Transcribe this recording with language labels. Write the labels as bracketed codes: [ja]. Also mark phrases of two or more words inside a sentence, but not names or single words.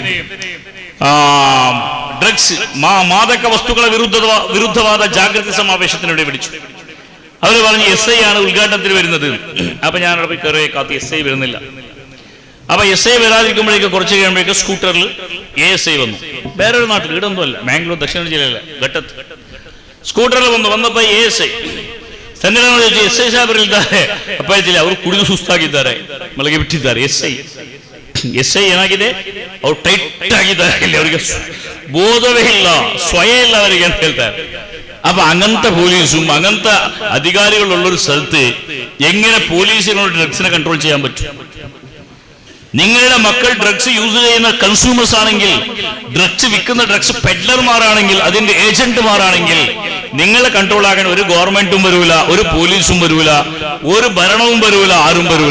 [ml] ഡ്രഗ്സ് മാദക വസ്തുക്കളെ വിരുദ്ധവാദ ജാഗ്രത സമാവേശത്തിനിടെ വിളിച്ചു. അവർ പറഞ്ഞു SI ആണ് ഉദ്ഘാടനത്തിന് വരുന്നത്. അപ്പൊ ഞാൻ അവിടെ കയറിയ കാത്ത് SI വരുന്നില്ല. അപ്പൊ SI വരാതിരിക്കുമ്പോഴേക്ക് കുറച്ച് കഴിയുമ്പോഴേക്ക് സ്കൂട്ടറിൽ ASI വന്നു. വേറൊരു നാട്ടിൽ, ഇടൊന്നുമല്ല, ബാംഗ്ലൂർ ദക്ഷിണ ജില്ലയിലെ ഘട്ടത്ത് സ്കൂട്ടറിൽ വന്നപ്പോ ASI [kn] ತಂದೆ SI ಸಾಹೇಬರಿದ್ದಾರೆ ಅಪ್ಪ ಹೇಳ್ತಿಲ್ಲ, ಅವರು ಕುಡಿದು ಸುಸ್ತಾಗಿದ್ದಾರೆ, ಮಲಗಿ ಬಿಟ್ಟಿದ್ದಾರೆ. SI ಏನಾಗಿದೆ, ಅವ್ರು ಟೈಟ್ ಆಗಿದ್ದಾರೆ, ಇಲ್ಲಿ ಅವರಿಗೆ ಬೋಧವೇ ಇಲ್ಲ, ಸ್ವಯ ಇಲ್ಲ ಅವರಿಗೆ ಅಂತ ಹೇಳ್ತಾರೆ. [ml] അപ്പൊ അങ്ങനത്തെ പോലീസും അങ്ങനത്തെ അധികാരികളുള്ളൊരു സ്ഥലത്ത് എങ്ങനെ പോലീസിനോട് ഡ്രഗ്സിനെ കൺട്രോൾ ചെയ്യാൻ പറ്റും? നിങ്ങളുടെ മക്കൾ [en] drugs use [ml] ചെയ്യുന്ന കൺസ്യൂമേഴ്സ് ആണെങ്കിൽ, ഡ്രഗ്സ് വിൽക്കുന്ന ഡ്രഗ്സ് പെഡ്ലർമാരാണെങ്കിൽ, അതിന്റെ ഏജന്റുമാരാണെങ്കിൽ നിങ്ങളെ കൺട്രോൾ ആക്കാൻ ഒരു ഗവൺമെന്റും വരൂല, ഒരു പോലീസും വരൂല, ഒരു ഭരണവും വരൂല, ആരും വരൂല.